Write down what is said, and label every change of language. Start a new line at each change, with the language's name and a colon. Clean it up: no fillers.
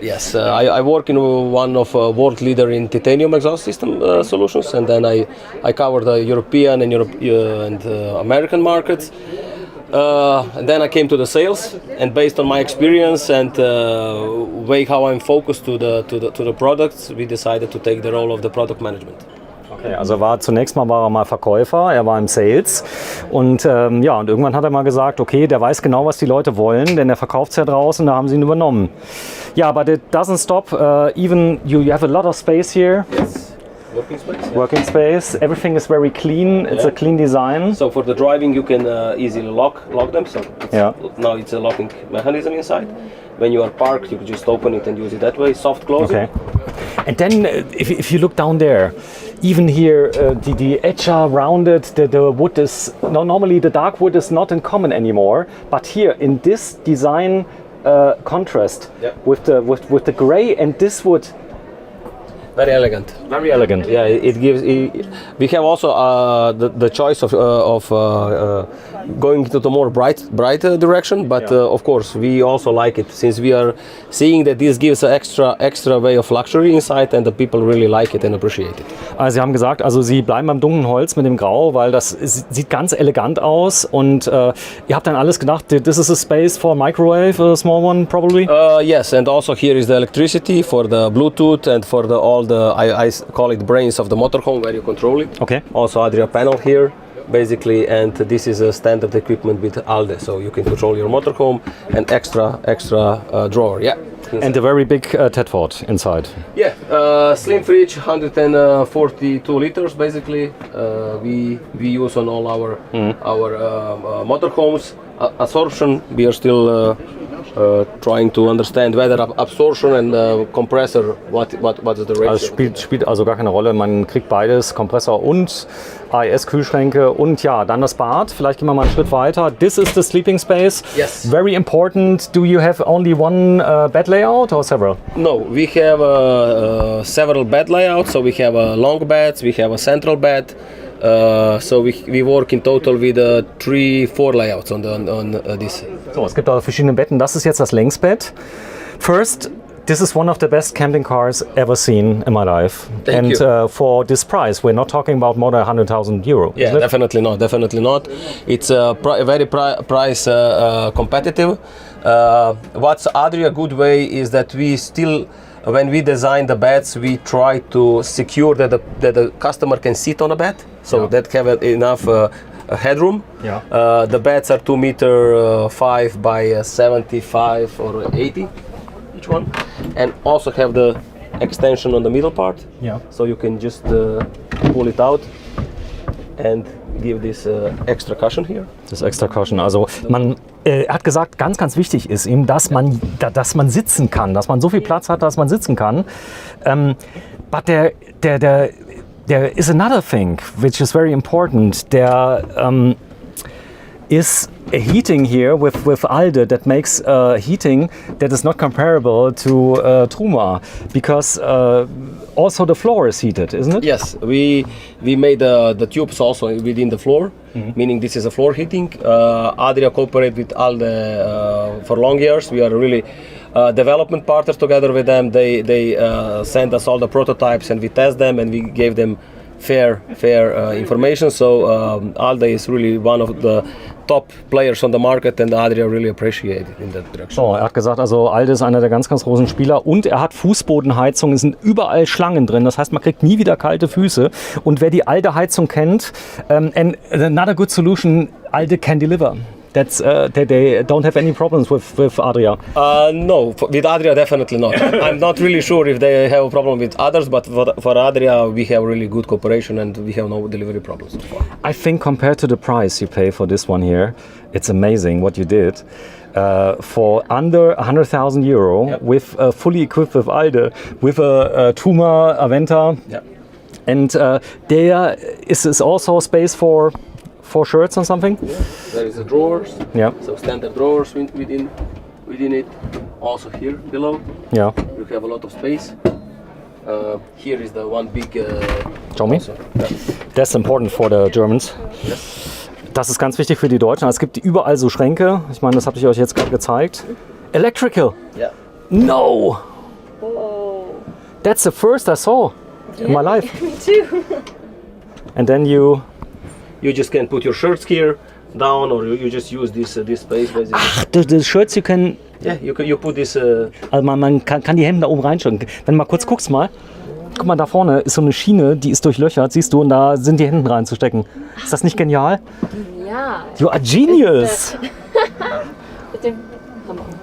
English: Yes, I work in one of world leader in titanium exhaust system solutions, and then I cover the European and American markets. And then I came to the sales, and based on my experience and way how I'm focused to the products, we decided to take the role of the product management.
German: Okay, also zunächst mal war er mal Verkäufer, er war im Sales und und irgendwann hat er mal gesagt, okay, der weiß genau, was die Leute wollen, denn er verkauft es ja draußen, da haben sie ihn übernommen.
English: Ja, but it doesn't stop, even you have a lot of space here. Yes. Working space. Working space. Everything is very clean. It's a clean design. So for the driving, you can easily lock them. So now it's a locking mechanism inside. When you are parked, you can just open it and use it that way. Soft closing. Okay. And then if you look down there, even here the edge are rounded. The wood is normally the dark wood is not in common anymore. But here in this design contrast with the gray and this wood. Very elegant. Very elegant. Yeah, it gives. We have also the choice of going to the more brighter direction, but of course we also like it since we are seeing that this gives an extra way of luxury inside, and the people really like it and appreciate it.
German: Also Sie haben gesagt, also Sie bleiben beim dunklen Holz mit dem Grau, weil das sieht ganz elegant aus und ihr habt dann alles gedacht,
English: this is a space for microwave, a small one probably? Yes, and also here is the electricity for the Bluetooth and for I call it brains of the motorhome where you control it. Okay. Also Adria panel here, basically, and this is a standard equipment with ALDE, so you can control your motorhome and extra drawer. Yeah. And a very big Tedford inside. Yeah, slim fridge, 142 liters basically. We use on all our motorhomes. Absorption, we are still trying to understand whether absorption and compressor, what is the ratio.
German: Also spielt also gar keine Rolle, man kriegt beides, Kompressor und AES-Kühlschränke und ja, dann das Bad. Vielleicht gehen wir mal einen Schritt weiter.
English: This is the sleeping space. Yes. Very important. Do you have only one bed layout or several? No, we have several bed layouts. So we have long beds, we have a central bed. So we work in total with 3-4 layouts on this.
German: So, es gibt da verschiedene Betten. Das ist jetzt das Längsbett.
English: First, this is one of the best camping cars ever seen in my life. Thank you. For this price, we're not talking about more than 100,000 euro. Yeah, definitely not. It's very price competitive. What's Adria good way is that we still, when we design the beds, we try to secure that the customer can sit on a bed, so that have enough headroom. Yeah. The beds are 2.5 meters by 75 or 80 each one, and also have the extension on the middle part. Yeah. So you can just pull it out and give this extra cushion here.
German: Das extra Cushion. Also er hat gesagt, ganz, ganz wichtig ist ihm, dass man sitzen kann, dass man so viel Platz hat, dass man sitzen kann.
English: But there is another thing which is very important. There is a heating here with ALDE that makes heating that is not comparable to Truma, because also the floor is heated, isn't it? Yes, we made the tubes also within the floor, meaning this is a floor heating. Adria cooperate with ALDE for long years. We are really development partners together with them. They send us all the prototypes and we test them and we gave them fair information. So ALDE is really one of the top players on the market and Adria really appreciate it in that direction.
German: So, er hat gesagt, also ALDE ist einer der ganz, ganz großen Spieler und er hat Fußbodenheizung, es sind überall Schlangen drin, das heißt, man kriegt nie wieder kalte Füße und wer die ALDE-Heizung kennt,
English: and another good solution, ALDE can deliver. That's they don't have any problems with Adria. No, with Adria definitely not. I'm not really sure if they have a problem with others, but for Adria we have really good cooperation and we have no delivery problems so far. I think compared to the price you pay for this one here, it's amazing what you did. For under 100,000 euro, with fully equipped with ALDE, with a Truma Aventa, and there is also space for shirts or something? Yeah. There is a drawers. Yeah. So standard drawers within it. Also here below. Yeah. You have a lot of space. Here is the one big. Show me. That's important for the Germans.
German: Das ist ganz wichtig für die Deutschen. Es gibt überall so Schränke. Ich meine, das habe ich euch jetzt gerade gezeigt.
English: Electrical. Yeah. No. Oh. That's the first I saw in my life. Me too. And then you just can put your shirts here down, or you just use this space basically. Ach, the shirts you can. Yeah, you put this.
German: Also man kann die Hände da oben reinstecken. Wenn du mal kurz guckst mal. Guck mal, da vorne ist so eine Schiene, die ist durchlöchert, siehst du, und da sind die Hände reinzustecken. Ist das nicht genial? Ja.
English: You are genius!
German: Mit dem Hammer.